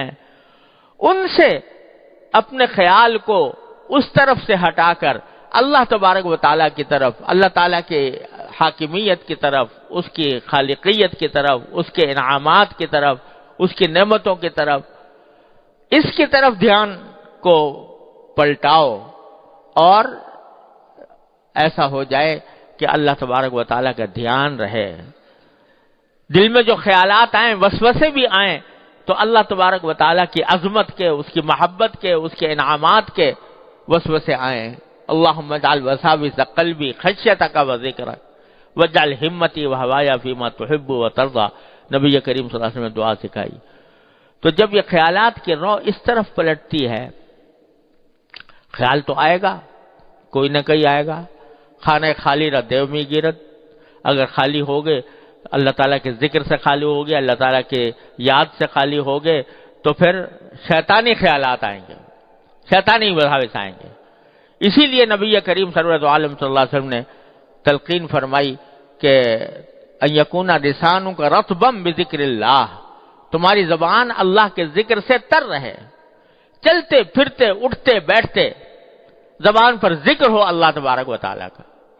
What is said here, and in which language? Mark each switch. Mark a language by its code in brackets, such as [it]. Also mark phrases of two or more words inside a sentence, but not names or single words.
[ur] ان سے اپنے خیال کو اس طرف سے ہٹا کر اللہ تبارک و تعالیٰ کی طرف، اللہ تعالیٰ کے حاکمیت کی طرف، اس کی خالقیت کی طرف، اس کے انعامات کی طرف، اس کی نعمتوں کی طرف، اس کی طرف دھیان کو پلٹاؤ، اور ایسا ہو جائے کہ اللہ تبارک و تعالیٰ کا دھیان رہے۔ دل میں جو خیالات آئیں، وسوسے بھی آئیں، تو اللہ تبارک و تعالیٰ کی عظمت کے، اس کی محبت کے، اس کے انعامات کے وسوسے آئیں۔ [ar] اللہم اجعل وساوس قلبی خشیتک و ذکرک واجعل ہمتی و ہوایا فیما تحب و ترضی، [ur] نبی کریم [ar] صلی اللہ علیہ وسلم [ur] نے دعا سکھائی۔ تو جب یہ خیالات کی رو اس طرف پلٹتی ہے، خیال تو آئے گا، کوئی نہ کوئی آئے گا، [fa] خانہ خالی را دیو می گیرت، [ur] اگر خالی ہو گئے، اللہ تعالیٰ کے ذکر سے خالی ہو گئے، اللہ تعالیٰ کے یاد سے خالی ہو گئے، تو پھر شیطانی خیالات آئیں گے، شیطانی وساوس آئیں گے۔ اسی لیے نبی کریم سرورت عالم [ar] صلی اللہ علیہ وسلم [ur] نے تلقین فرمائی کہ [ar] ان یکون لسانک رطبا بذکر اللہ، [ur] تمہاری زبان اللہ کے ذکر سے تر رہے، چلتے پھرتے اٹھتے بیٹھتے زبان پر ذکر ہو اللہ تبارک و تعالیٰ کا۔